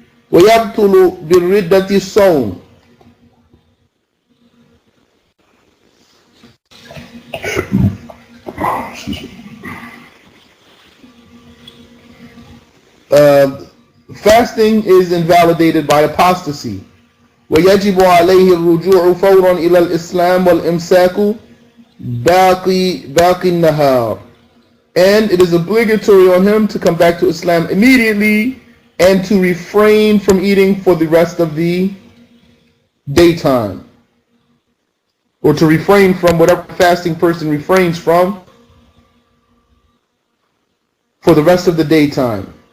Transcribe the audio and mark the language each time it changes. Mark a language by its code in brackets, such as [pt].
[ar] ويبطل بالردة الصوم. [en] Fasting is invalidated by apostasy. [ar] ويجب عليه الرجوع فورا إلى الإسلام والإمساك باقي النهار. [en] And it is obligatory on him to come back to Islam immediately and to refrain from eating for the rest of the daytime. Or to refrain from whatever fasting person refrains from for the rest of the daytime.